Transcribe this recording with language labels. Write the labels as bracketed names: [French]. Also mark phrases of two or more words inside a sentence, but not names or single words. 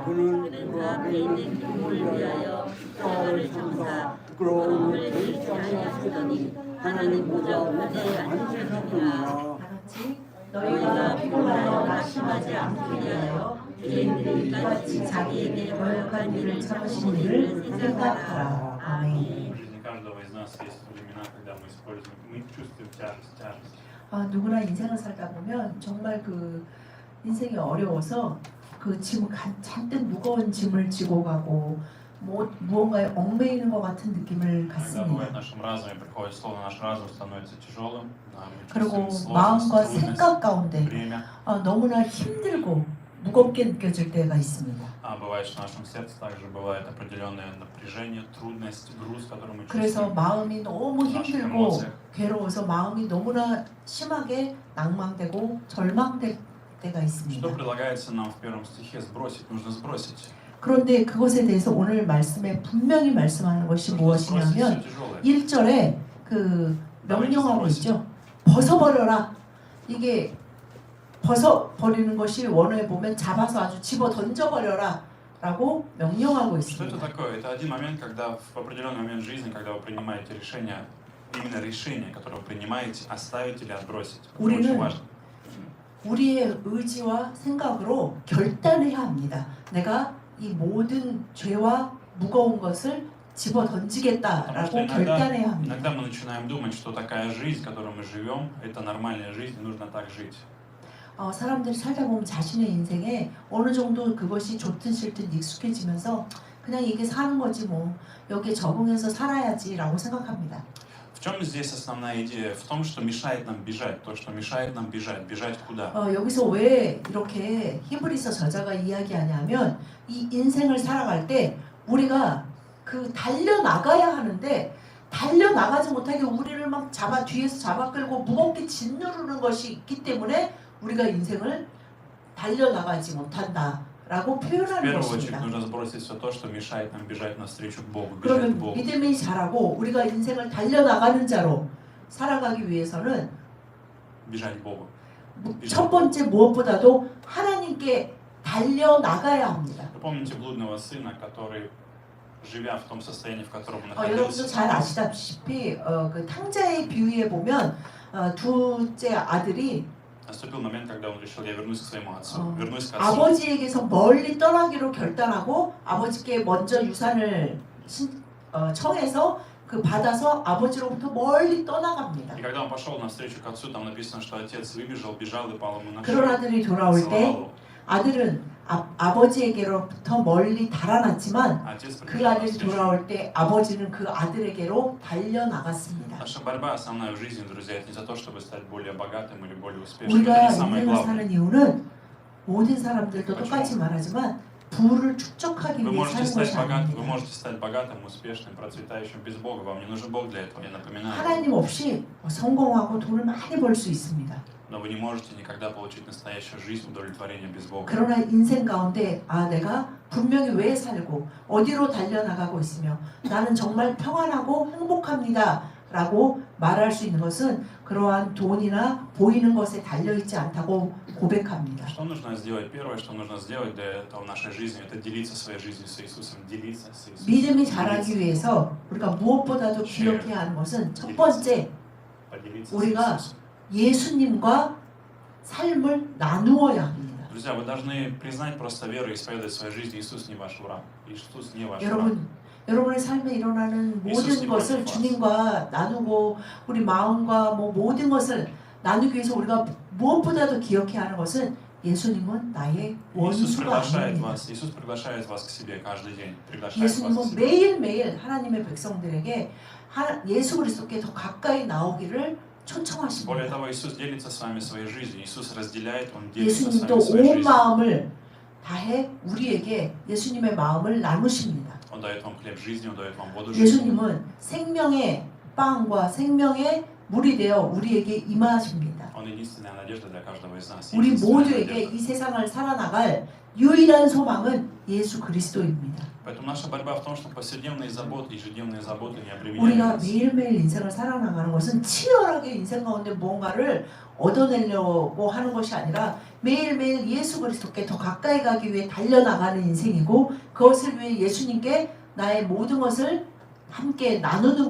[Korean] 그는 다 개인의 기쁨을 위하여 십자가를 참사 부끄러움을 개의치 아니하시더니 하나님 보좌 우편에 앉으셨느니라. 다같이 너희가 피곤하여 낙심하지 않게 위하여 개인들이 이같이 자기에게 거역한 일을 참으신 일을 생각하라. 아멘. [Russian] каждого из нас есть времена, когда мы чувствуем тяжесть. [Korean] 누구나 인생을 살다 보면 정말 그 인생이 어려워서 그 짐 잔뜩 무거운 짐을 지고 가고 무언가에 얽매이는 것 같은 느낌을 [Russian] Когда [Korean] 갖습니다. [Russian] бывает в нашем разуме, приходит слово, наш разум становится тяжелым, мы [Korean] 그리고 [Russian] чувствуем [Korean] 마음과 [Russian] сложность, [Korean] 생각 가운데 [Russian] время. [Korean] 너무나 힘들고 무겁게 느껴질 때가 있습니다. [Russian] А бывает, что в нашем сердце также бывает определенное напряжение, трудность, груз, который мы [Korean] 그래서 [Russian] чувствуем. [Korean] 마음이 너무 [Russian] в наших [Korean] 힘들고 [Russian] эмоциях. [Korean] 괴로워서 마음이 너무나 심하게 낭망되고 절망될 때가 [Russian] Что [Korean] 있습니다. [Russian] предлагается нам в первом стихе сбросить? Нужно сбросить. [Korean] 그런데 그것에 대해서 오늘 말씀에 분명히 말씀하는 것이 [Russian] Нужно сбросить [Korean] 무엇이냐면 [Russian] все тяжелое. [Korean] 1절에 그 명령하고 있죠. 벗어버려라. 이게 벗어버리는 것이 원어에 보면 잡아서 아주 집어 던져버려라 라고 명령하고 [Russian] Что это [Korean] 있습니다. [Russian] такое? Это один момент, когда в определенный момент жизни, когда вы принимаете решение, именно решение, которое вы принимаете, оставить или отбросить. Это [Korean] 우리는 [Russian] очень важно. [Korean] 우리의 의지와 생각으로 결단해야 합니다. 내가 이 모든 죄와 무거운 것을 집어 던지겠다라고 결단해야 합니다. [Russian] Иногда мы начинаем думать, что такая жизнь, которой мы живем, это нормальная жизнь, и нужно так жить. [Korean] 사람들이 살다 보면 자신의 인생에 어느 정도 그것이 좋든 싫든 익숙해지면서 그냥 이게 사는 거지 뭐 여기에 적응해서 살아야지라고 생각합니다. [Russian] В чем здесь основная идея? В том, что мешает нам бежать. То, что мешает нам бежать. Бежать куда? [Korean] 여기서 왜 이렇게 히브리서 저자가 이야기하냐면 이 인생을 살아갈 때 우리가 그 달려나가야 하는데 달려나가지 못하게 우리를 막 뒤에서 잡아 끌고 무겁게 짓누르는 것이 있기 때문에 우리가 인생을 달려나가지 못한다라고 [Russian] В [Korean] 표현하는 [Russian] первую очередь [Korean] 것입니다. [Russian] нужно сбросить все то, что мешает нам бежать навстречу к Богу. Бежать к [Korean] 그러면 [Russian] Богу. [Korean] 믿음이 자라고 우리가 인생을 달려나가는 자로 살아가기 위해서는 [Russian] Бежать к Богу. [Korean] 첫 번째 무엇보다도 하나님께 달려나가야 합니다. [Russian] Вы помните блудного сына, который, живя в том состоянии, в котором он [Korean] 여러분도 [Russian] находился, [Korean] 잘 아시다시피 그 탕자의 비유에 보면 둘째 아들이 [Russian] наступил момент, когда он решил, я вернусь к своему отцу. Вернусь к отцу. [Korean] 아버지에게서 멀리 떠나기로 결단하고 아버지께 먼저 유산을 청해서 그 받아서 아버지로부터 멀리 떠나갑니다. [Russian] И когда он пошел навстречу к отцу, там написано, что отец выбежал, бежал и пал ему на [Korean] 그런 [Russian] шею. [Korean] 아들이 돌아올 때 [Russian] Целовал его. [Korean] 아들은 아버지에게로부터 멀리 달아났지만 [Russian] Отец [Korean] 그 [Russian] прибежал [Korean] 아들이 [Russian] навстречу. [Korean] 돌아올 때 아버지는 그 아들에게로 달려나갔습니다. [Russian] Наша борьба основная в жизни, друзья, это не за то, чтобы стать более богатым или более успешным. [Korean] 우리가 [Russian] Это не самое [Korean] 인생을 [Russian] главное. [Korean] 사는 이유는 모든 사람들도 똑같이 말하지만 부를 축적하기 [Russian] Вы [Korean] 위해 [Russian] можете [Korean] 사는 [Russian] стать [Korean] 것이 [Russian] богатым, вы [Korean] 아닙니다. [Russian] можете стать богатым, успешным, процветающим без Бога. Вам не нужен Бог для этого, я напоминаю. [Korean] 하나님 없이 성공하고 돈을 많이 벌 수 있습니다. [Russian] Но вы не можете никогда получить настоящую жизнь, удовлетворение без Бога. [Korean] 그러나 인생 가운데 내가 분명히 왜 살고 어디로 달려나가고 있으며 나는 정말 평안하고 행복합니다 라고 말할 수 있는 것은 그러한 돈이나 보이는 것에 달려있지 않다고 고백합니다. [Russian] Что нужно сделать? Первое, что нужно сделать для этого в нашей жизни, это делиться своей жизнью с Иисусом. Делиться с Иисусом. [Korean] 믿음이 자라기 위해서 우리가 무엇보다도 기억해야 하는 것은 첫 번째 [Russian] Поделиться с [Korean] 우리가 [Russian] Иисусом. [Korean] 예수님과 삶을 나누어야 합니다. [Russian] Друзья, вы должны признать просто веру и исповедовать в своей жизни. Иисус не ваш враг. Иисус не ваш враг. [Korean] 여러분의 삶에 일어나는 모든 것을 주님과 나누고 우리 마음과 모든 것을 나누기 위해서 우리가 무엇보다도 기억해야 하는 것은 예수님은 나의 원수가 아닙니다. [Russian] Иисус приглашает вас к себе каждый день. Приглашает вас к [Korean] 예수님은 [Russian] себе. [Korean] 매일매일 하나님의 백성들에게 예수 그리스도께 더 가까이 나오기를 [Russian] Более [Korean] 초청하십니다. [Russian] того, Иисус делится с вами своей жизнью. Иисус разделяет, Он делится с [Korean] 예수님도 [Russian] вами своей [Korean] 온 [Russian] жизнью. [Korean] 마음을 다해 우리에게 예수님의 마음을 나누십니다. [Russian] Он дает вам хлеб жизни, Он дает вам воду жизни. [Korean] 예수님은 생명의 빵과 생명의 물이 되어 우리에게 임하십니다. [Russian] Он единственная надежда для каждого из нас. [Korean] 우리 [Russian] единственная [Korean] 모두에게 [Russian] надежда. [Korean] 이 세상을 살아나갈 유일한 소망은 예수 그리스도입니다. [Russian] Поэтому наша борьба в том, что повседневные заботы, ежедневные заботы не обременяют [Korean] 우리가 [Russian] нас. [Korean] 매일매일 인생을 살아나가는 것은 치열하게 인생 가운데 뭔가를 얻어내려고 하는 것이 아니라 매일매일 예수 그리스도께 더 가까이 가기 위해 달려나가는 인생이고 그것을 위해 예수님께 나의 모든 것을 함께 나누는 [Russian] И нам